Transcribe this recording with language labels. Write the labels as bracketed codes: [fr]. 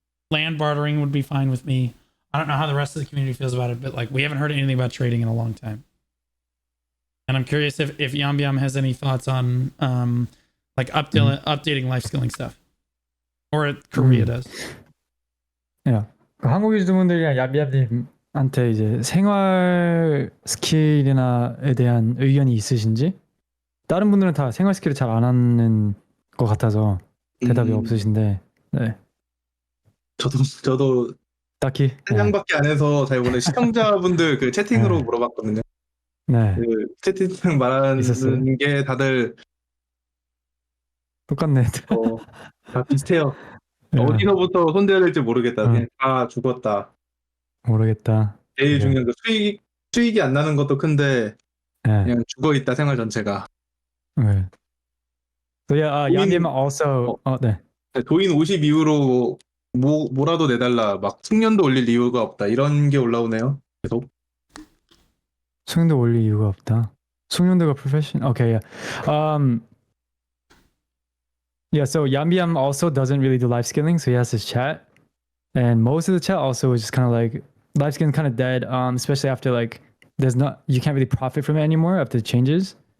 [en] Land bartering would be fine with me. I don't know how the rest of the community feels about it, but like we haven't heard anything about trading in a long time. And I'm curious if Yambyam has any thoughts on like updating life skilling stuff, or Korea does. Yeah. [ko] 한국 유저분들이랑 야비야비한테 이제 생활 스킬이나에 대한 의견이 있으신지? 다른 분들은 다 생활 스킬을 잘 안 하는 것 같아서 대답이 없으신데. 네. 저도 딱히 한양밖에 안 해서 잘 모르는 시청자분들 그 채팅으로 물어봤거든요. 네. 그 채팅 말하는 있었어요? 게 다들 똑같네. 다 비슷해요. 네. 어디서부터 손대야 될지 모르겠다. 그냥 다 죽었다. 모르겠다. 제일 중요한 거 수익이 안 나는 것도 큰데 네. 그냥 죽어 있다 생활 전체가. [en] 네. So yeah, Yambyam also. 네. [ko] 도인 50 이후로 뭐라도 내달라, 막 숙련도 올릴 이유가 없다, 이런 게 올라오네요. 계속. 숙련도 올릴 이유가 없다. 숙련도가 [en] profession. Okay, yeah. Yeah, so Yambyam also doesn't really do life skilling, so he has his chat. And most of the chat also is just kind of like life skilling kind of dead, especially after like you can't really profit from it anymore after the changes.